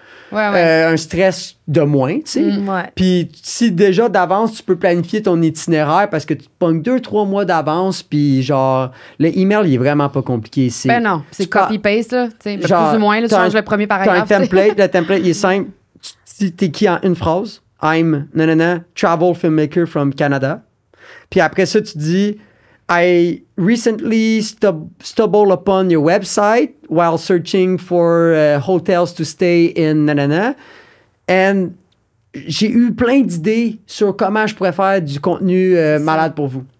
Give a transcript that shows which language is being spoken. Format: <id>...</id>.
<fr>Un stress de moins, tu sais. Puis si déjà d'avance, tu peux planifier ton itinéraire parce que tu te pognes 2-3 mois d'avance, puis genre, le email, il est vraiment pas compliqué. Ben non, c'est copy-paste, là. Plus ou moins, là, tu changes le premier T'as paragraphe. un template, le template, il est simple. T'es qui en une phrase?</fr> <en>I'm, travel filmmaker from Canada.</en> <fr>Puis après ça, tu dis...</fr> <en>I recently stumbled upon your website while searching for hotels to stay in and</en> <fr>j'ai eu plein d'idées sur comment je pourrais faire du contenu malade pour vous.</fr>